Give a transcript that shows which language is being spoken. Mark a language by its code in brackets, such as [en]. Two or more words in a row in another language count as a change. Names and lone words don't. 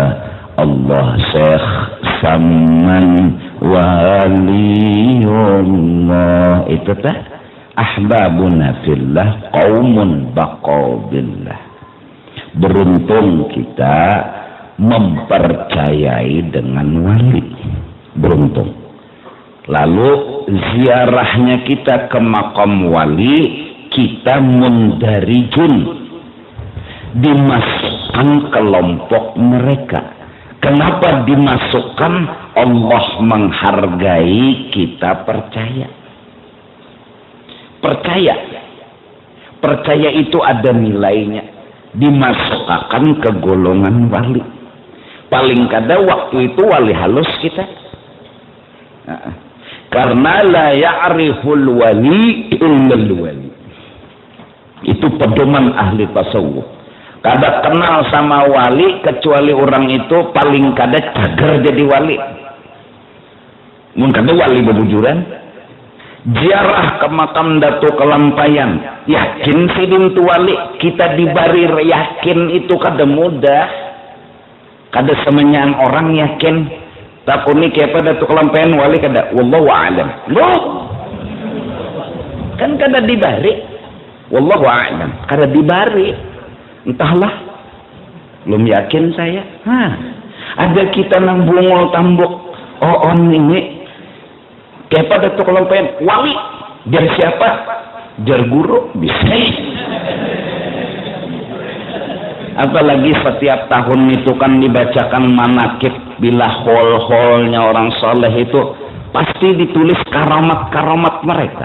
[ar] Allah Syekh Saman waliyullah, [bjn] itu tah [ar] أحبابنا في الله قوم بقوا بالله. [id] Beruntung kita mempercayai dengan wali, beruntung. Lalu ziarahnya kita ke makam wali, kita mundarijun, dimasukkan kelompok mereka. Kenapa dimasukkan? Allah menghargai kita percaya. Percaya itu ada nilainya, dimasukkan ke golongan wali. [bjn] Paling kada waktu itu wali halus kita, karena [ar] لا يعرف الولي إلا الولي. [id] Itu pedoman ahli tasawuf. [bjn] Kada kenal sama wali kecuali orang itu paling kada cager jadi wali. Mun kada wali bebujuran. Ziarah ke makam Datu Kelampayan, yakin sidin tu wali, kita dibarir, yakin itu kada mudah. Kada semenyan orang yakin. Takuni kepada Datu Kelampayan wali kada, [ar] والله أعلم. [bjn] Loh, kan kada dibari, [ar] والله أعلم, [bjn] kada dibari. [id] Entahlah, belum yakin saya. [bjn] Ada kita nang bungol tambok, on ini kepada Datu Kelampayan wali, jar siapa? Jar guru, bisa. [id] Apalagi setiap tahun itu kan dibacakan manakib, bila hol-holnya orang soleh itu pasti ditulis karamat-karamat mereka.